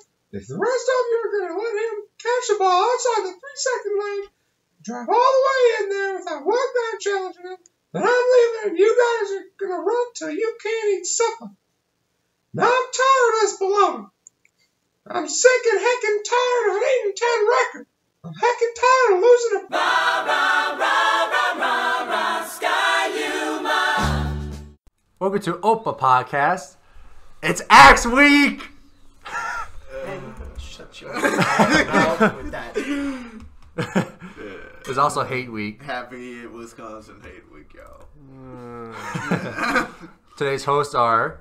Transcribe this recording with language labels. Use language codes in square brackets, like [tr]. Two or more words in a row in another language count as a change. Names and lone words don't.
[en] If the rest of you are going to let him catch the ball outside the 3-second lane, drive all the way in there without one guy challenging him, then I'm leaving and you guys are going to run till you can't eat supper. Now I'm tired of this baloney. I'm sick and heckin' tired of an 8-10 record. I'm heckin' tired of losing a... Rah, rah, rah, rah, rah, rah, Sky-U-Ma. Welcome to OPA Podcast. It's Axe Week! Shut your mouth with that. It's also Hate Week. Happy Wisconsin Hate Week, y'all. Today's hosts are...